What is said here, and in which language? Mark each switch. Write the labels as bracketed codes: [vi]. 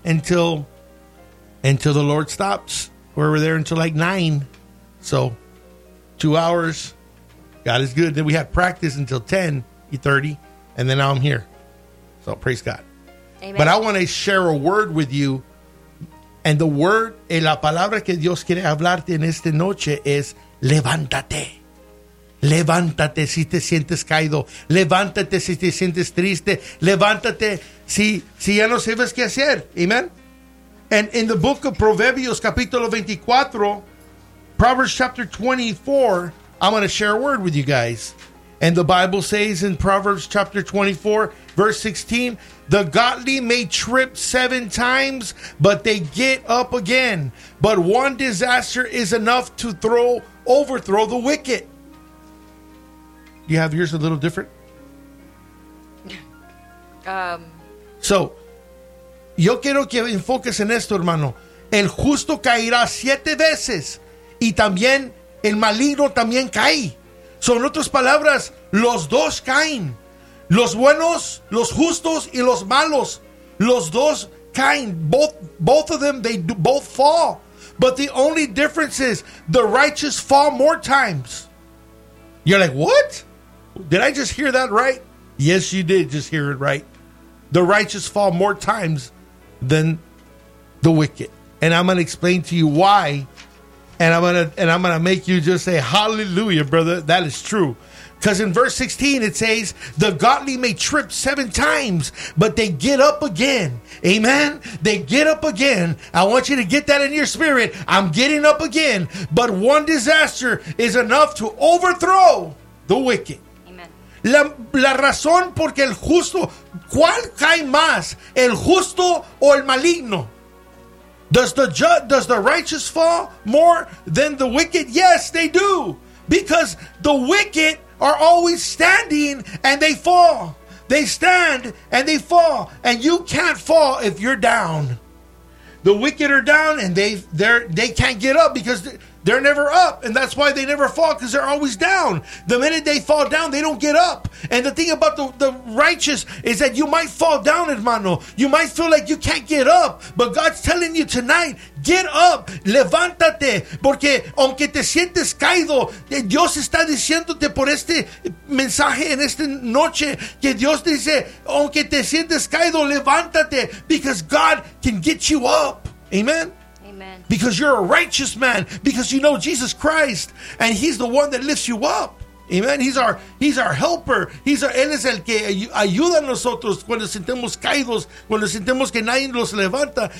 [en] until the Lord stops. We were there until like 9. So 2 hours. God is good. Then we had practice until 10:30. And then now I'm here. So praise God. Amen. But I want to share a word with you. And the word, [es] la palabra que Dios quiere hablarte en esta noche es levántate. Levántate si te sientes caído. Levántate si te sientes triste. Levántate si ya no sabes qué hacer. Amen. [en] And in the book of [es] Proverbios, capítulo 24, [en] Proverbs chapter 24, I'm going to share a word with you guys. And the Bible says in Proverbs chapter 24, verse 16, the godly may trip 7 times, but they get up again. But 1 disaster is enough to overthrow the wicked. Do you have yours a little different? [es] So, yo quiero que enfoques en esto, hermano. El justo caerá 7 veces. Y también el maligno también cae. Son otras palabras, los dos caen. Los buenos, los justos y los malos. Los dos caen. [en] Both of them, they do both fall. But the only difference is the righteous fall more times. You're like, what? Did I just hear that right? Yes, you did just hear it right. The righteous fall more times than the wicked. And I'm going to explain to you why. And I'm gonna make you just say, hallelujah, brother. That is true. Because in verse 16, it says, the godly may trip 7 times, but they get up again. Amen? They get up again. I want you to get that in your spirit. I'm getting up again. But 1 disaster is enough to overthrow the wicked. [es] La razón porque el justo, ¿cuál cae más, el justo o el maligno? [en] Does the righteous fall more than the wicked? Yes, they do. Because the wicked are always standing and they fall. They stand and they fall. And you can't fall if you're down. The wicked are down and they can't get up because they're never up. And that's why they never fall, because they're always down. The minute they fall down, they don't get up. And the thing about the righteous is that you might fall down, hermano. You might feel like you can't get up. But God's telling you tonight, get up. [es] Levántate. Porque aunque te sientes caído, Dios está diciéndote por este mensaje en esta noche. Que Dios dice, aunque te sientes caído, levántate. [en] Because God can get you up. Amen. Because you're a righteous man. Because you know Jesus Christ. And he's the one that lifts you up. Amen. He's our helper. [es] Él es el que ayuda a nosotros cuando sentimos caídos. Cuando sentimos que nadie los levanta.